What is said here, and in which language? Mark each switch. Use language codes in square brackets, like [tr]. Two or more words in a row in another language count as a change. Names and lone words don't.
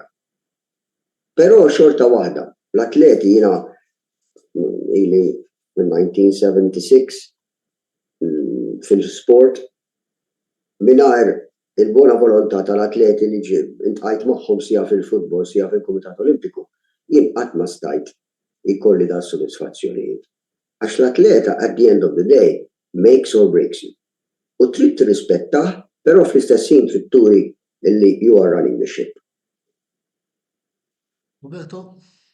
[mt] Però xorta waħda, l-atleti jiena ili minn 1976 fil-sport mingħajr il-bona volontà tal-atleti li ġib intqajt magħhom sija fil-futbol, sija fil-Kumitat Olimpiku, jien qatt ma stajt ikolli da sodisfazzjonijiet. Għax l-atleta [en] at the end of the day makes or breaks you. [mt] U trid tirrispettah, però fl-istess ħin trid turi illi [en] you are running the ship. [mt] Roberto?